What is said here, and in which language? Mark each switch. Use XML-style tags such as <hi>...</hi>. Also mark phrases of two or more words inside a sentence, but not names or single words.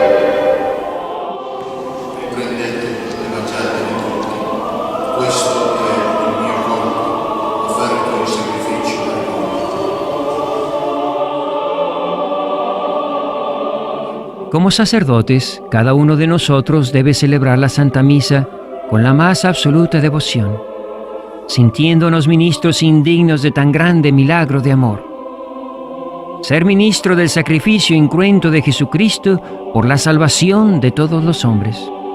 <it>Prendete e mangiatene tutti. Questo è il mio corpo, offerto in sacrificio per voi.</it> <es>Como sacerdotes, cada uno de nosotros debe celebrar la Santa Misa con la más absoluta devoción, sintiéndonos ministros indignos de tan grande milagro de amor. Ser ministro del sacrificio incruento de Jesucristo por la salvación de todos los hombres.</es>